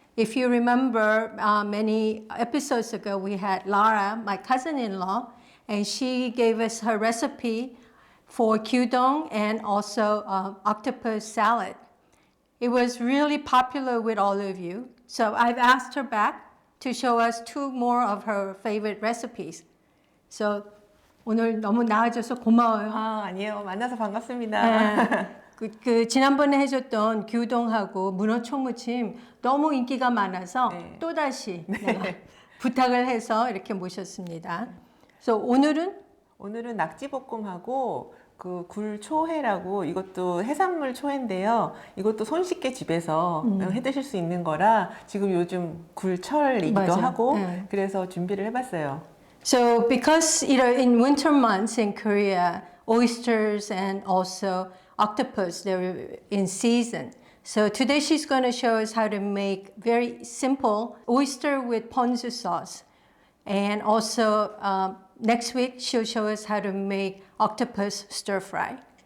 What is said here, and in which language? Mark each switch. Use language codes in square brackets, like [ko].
[en] If you remember many episodes ago, we had Lara, my cousin-in-law, and she gave us her recipe for gyudong and also octopus salad. It was really popular with all of you, so I've asked her back to show us two more of her favorite recipes. [ko] So 오늘 너무 나와줘서 고마워요. 아니에요. 만나서 반갑습니다. 그 지난번에 해줬던 gyudong하고 문어 초무침 너무 인기가 많아서 네. 또다시 내가 부탁을 해서 이렇게 모셨습니다. 그래서 오늘은 낙지볶음하고 그 굴초회라고 이것도 해산물 초회인데요. 이것도 손쉽게 집에서 해 드실 수 있는 거라 지금 요즘 굴철이기도 맞아. 하고 네. 그래서 준비를 해봤어요. [en] So because in winter months in Korea, oysters and also octopus, they're in season. So today she's going to show us how to make very simple oyster with ponzu sauce. And also next week she'll show us how to make octopus stir fry.